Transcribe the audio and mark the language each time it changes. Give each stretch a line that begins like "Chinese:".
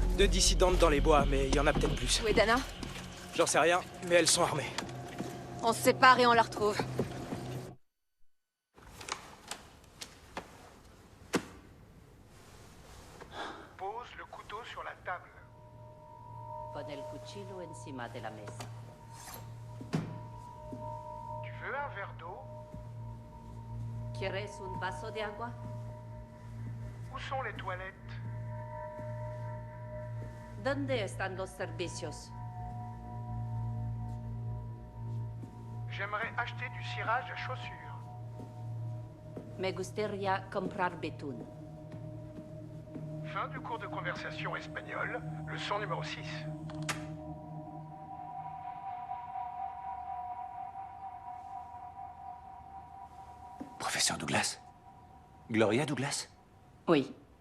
French: 2 dissidentes dans les bois, mais il y en a peut-être plus. Où est Dana? J'en sais rien, mais elles sont armées. On se sépare et on la retrouve. Pose le couteau sur la table.
Spanish: Pon el cuchillo encima de la mesa.
French: Tu veux un verre d'eau?
Spanish: ¿Quieres un vaso de agua?
French: Où sont les toilettes?
Spanish: ¿Dónde están los servicios?
French: J'aimerais acheter du cirage à chaussures.
Spanish: Me gustaría comprar betún.
French: Fin du cours de conversation espagnole, leçon numéro 6. Professeur Douglas? Gloria Douglas? Oui.